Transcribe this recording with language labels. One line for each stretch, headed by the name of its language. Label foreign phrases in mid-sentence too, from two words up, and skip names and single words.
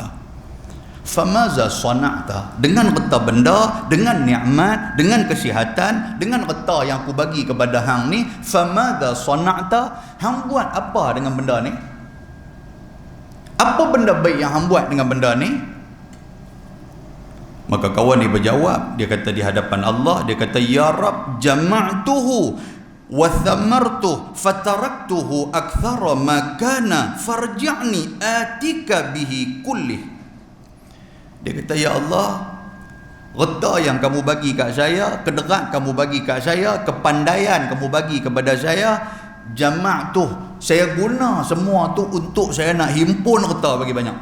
Arabic: فماذا صنعت,
Malay: dengan harta benda, dengan nikmat, dengan kesihatan, dengan harta yang aku bagi kepada hang ni,
Arabic: فماذا صنعت,
Malay: hang buat apa dengan benda ni? Apa benda baik yang hang buat dengan benda ni? Maka kawan ni berjawab, dia kata di hadapan Allah, dia kata
Arabic: يا رب جمعته وثمرته فتركته أكثر ما كان فارجعني آتك به كله.
Malay: Dia kata ya Allah, harta yang kamu bagi kat saya, kederat kamu bagi kat saya, kepandaian kamu bagi kepada saya, jama'tuh, saya guna semua tu untuk saya nak himpun harta bagi banyak.